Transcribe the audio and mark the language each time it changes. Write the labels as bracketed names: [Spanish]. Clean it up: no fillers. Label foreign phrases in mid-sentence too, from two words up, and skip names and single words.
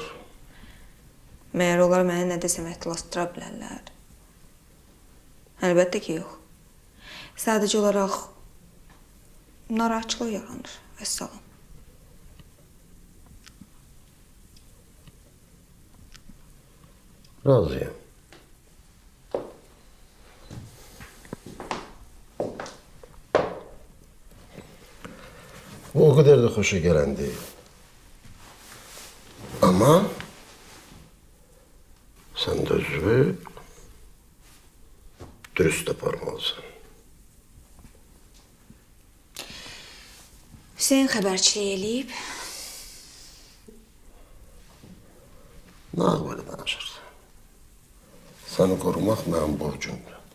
[Azerbaijani] Məyər onlar məni nə desəm əhtilasdıra bilərlər? Əlbəttə ki, yox. Sadəcə olaraq narahatçılıq yaranır. Vəssalam. Razıyam. [Turkish] Bu o kadar da hoşa gelen değil. [Azerbaijani] Ama sen de özünü dürüst aparmalısın. Hüseyin xəbərçilik eləyib. Nə böyle danışırsan? Səni qorumaq mənim borcumdur.